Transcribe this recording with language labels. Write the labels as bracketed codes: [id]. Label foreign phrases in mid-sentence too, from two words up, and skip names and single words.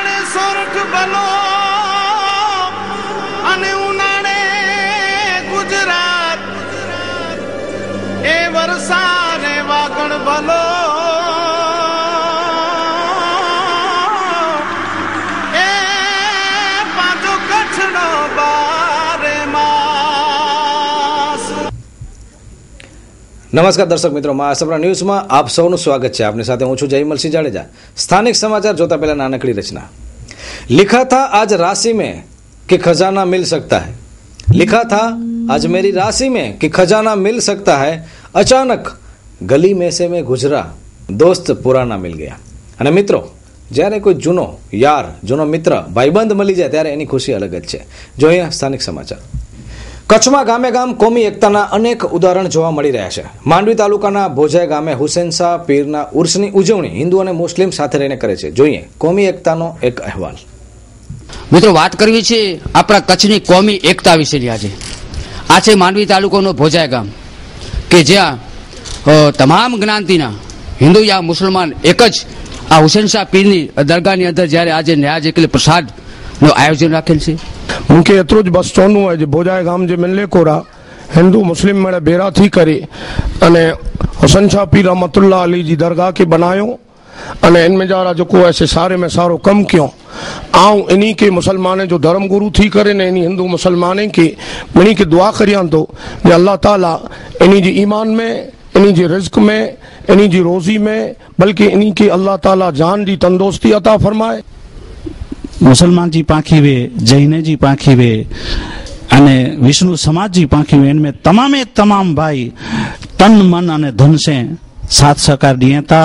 [gu] સોરઠ બલો અને ઉનાળે ગુજરાત એ વરસાદ વાગણ બલો એ પાછો કચ્છનો બારે માસ. નમસ્કાર દર્શક મિત્રો, મહાસપરા ન્યૂઝમાં આપ સૌનું સ્વાગત છે. આપની સાથે હું છું જયમલસિંહ જાડેજા. સ્થાનિક સમાચાર જોતા પહેલા નાનકડી રચના. [hi] लिखा था आज राशि में कि खजाना मिल सकता है, लिखा था आज मेरी राशि में कि खजाना मिल सकता है, अचानक गली में से मैं गुजरा, दोस्त पुराना मिल गया. [gu] અને મિત્રો, જ્યારે કોઈ જૂનો યાર, જૂનો મિત્ર, ભાઈબંધ મળી જાય ત્યારે એની ખુશી અલગ જ છે. જોઈએ સ્થાનિક સમાચાર. કચ્છમાં ગામે ગામ કોમી એકતાના અનેક ઉદાહરણ જોવા મળી રહ્યા છે. માંડવી તાલુકાના ભોજાઈ ગામે હુસેન શાહ પીરના ઉર્સની ઉજવણી હિન્દુ અને મુસ્લિમ સાથે રહીને કરે છે. જોઈએ કોમી એકતાનો એક અહેવાલ. મિત્રો, વાત કરવી છે આપણા કચ્છની કોમી એકતા વિશેની. આ છે માંડવી તાલુકાનો ભોજાઈ ગામ કે જ્યાં તમામ જ્ઞાતિના હિન્દુ યા મુસલમાન એક જ આ હુસેન શાહ પીરની દરગાહની અંદર જ્યારે આજે ન્યાજ એટલે પ્રસાદનું આયોજન રાખેલ છે. [kfr] मूंखे एतिरो ज बसि चवणो आहे जे भोजाई गाम जे मिले कोरा हिंदू मुस्लिम मेड़े भेरा थी करे अने हुसैन शाह पीर रहमतुल्लाह अली जी दरगाह के बनायो अने इनमें जरा जेको आहे से सारे में सारो कम कयो. आऊं इन्हीं के मुसलमान जो धर्म गुरु थी करे ने इन्हीं हिंदू मुसलमान के इन्हीं के दुआ करियां तो जे अल्लाह ताला इन्हीं जी ईमान में, इन्हीं जी रिज़्क में, इन्हीं जी रोज़ी में, बल्कि इन्हीं के अल्लाह ताला जान जी तंदुरुस्ती अता फरमाए. मुसलमान जी पाखी वे, जैन जी पाखी वे अने विष्णु समाज जी पाखी वे, इनमें तमाम भाई तन मन अने धन से साथ सहकार दिए था.